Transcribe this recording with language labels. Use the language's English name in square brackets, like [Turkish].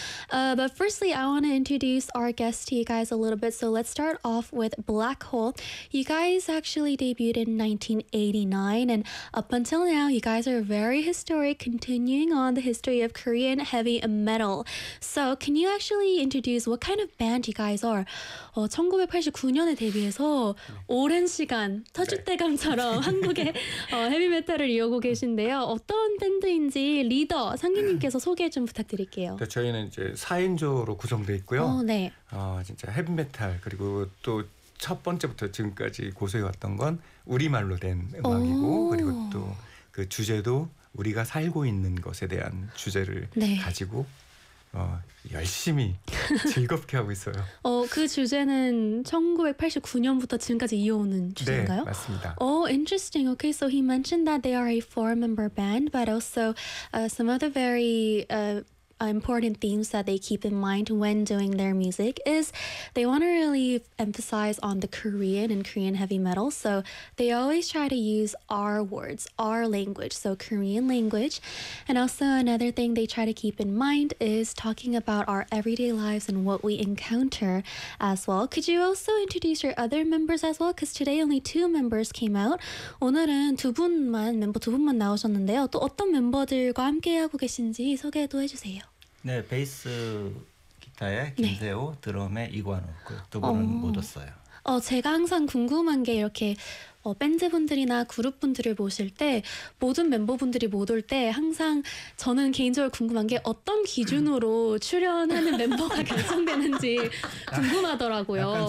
[English] But firstly, I want to introduce our guests to you guys a little bit. So let's start off with Black Hole. You guys actually debuted in 1989, and up until now, you guys are very historical. Story continuing on the history of Korean heavy metal. So, can you actually introduce what kind of band you guys are? [Korean] 1989년에 데뷔해서 오랜 시간 터줏대감처럼 한국의 헤비 메탈을 이어오고 계신데요. 어떤 밴드인지 리더 상기님께서 소개 좀 부탁드릴게요. 네, 저희는 이제 4인조로 구성돼 있고요. 진짜 헤비 메탈 그리고 또 첫 번째부터 지금까지 고수해 왔던 건 우리말로 된 음악이고 그리고 또 그 주제도 우리가 살고 있는 것에 대한 주제를 가지고 열심히 즐겁게 하고 있어요. 그 주제는 1989년부터 지금까지 이어오는 주제인가요? 네, 맞습니다. [English] Interesting. Okay, so he mentioned that they are a four-member band, but also some of the very important themes that they keep in mind when doing their music is they want to really emphasize on the Korean and Korean heavy metal. So they always try to use our words, our language, so Korean language. And also another thing they try to keep in mind is talking about our everyday lives and what we encounter as well. Could you also introduce your other members as well? Because today only two members came out. [Korean] 오늘은 두 분만 나오셨는데요. 또 어떤 멤버들과 함께하고 계신지 소개도 해주세요. 네, 베이스 기타의 김세호, 네. 드럼의 이관우 두 분은 못 왔어요. 제가 항상 궁금한 게 이렇게 밴드분들이나 그룹분들을 모실 때 모든 멤버분들이 못 올 때 항상 저는 개인적으로 궁금한 게 어떤 기준으로 출연하는 멤버가 결정되는지 궁금하더라고요.